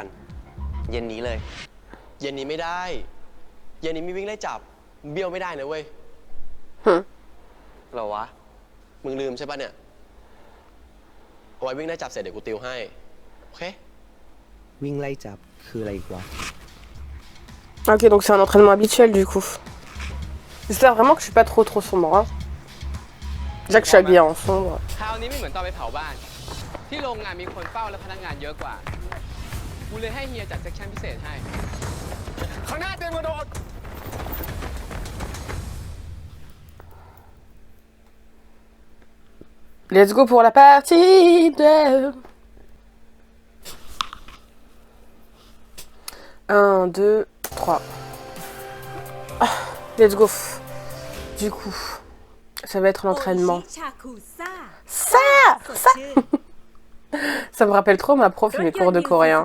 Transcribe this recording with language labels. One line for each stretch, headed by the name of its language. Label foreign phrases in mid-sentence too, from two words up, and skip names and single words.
Thai: เย็นนี้เลย เย็นนี้ไม่ได้ เย็นนี้มีวิ่งไล่จับเบี้ยวไม่ได้นะเว้ย เหรอวะ มึงลืมใช่ปะเนี่ยเอาไว้วิ่งไล่จับเสร็จเดี๋ยวกูติวให้โอเค วิ่งไล่จับคืออะไรอีกวะ
French: Ok, donc c'est un entraînement habituel du coup. J'espère vraiment que je suis pas trop sombre. Hein. Déjà que je suis habillée en sombre.
Thai: คราวนี้ไม่เหมือนตอนไปเผาบ้าน ที่โรงงานมีคนเฝ้าและพนักงานเยอะกว่า กูเลยให้เฮียจัดเซกชันพิเศษให้ ข้างหน้าเตรียมกระโดด
English: Let's go
French: pour la partie de... 1, 2, 3.
English: Let's go.
French: Du coup, ça va être l'entraînement.
Thai: ชาคูซ่า
French: Ça
Thai: สด
French: Ça
Thai: ชื่น
French: Ça me rappelle trop ma prof mes cours de coréen.